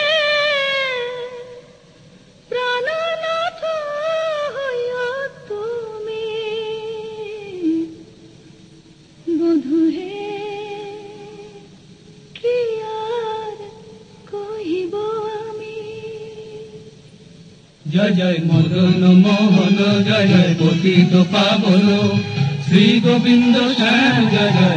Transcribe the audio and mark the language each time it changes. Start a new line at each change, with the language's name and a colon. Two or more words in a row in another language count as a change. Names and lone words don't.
Bangla: প্রাণনাথ হইয়া তুমি বধূহে কি আর কহিব আমি
Hindi: जय जय मदन मोहन जय जय पतित पावन श्री गोविंद श्याम जय जय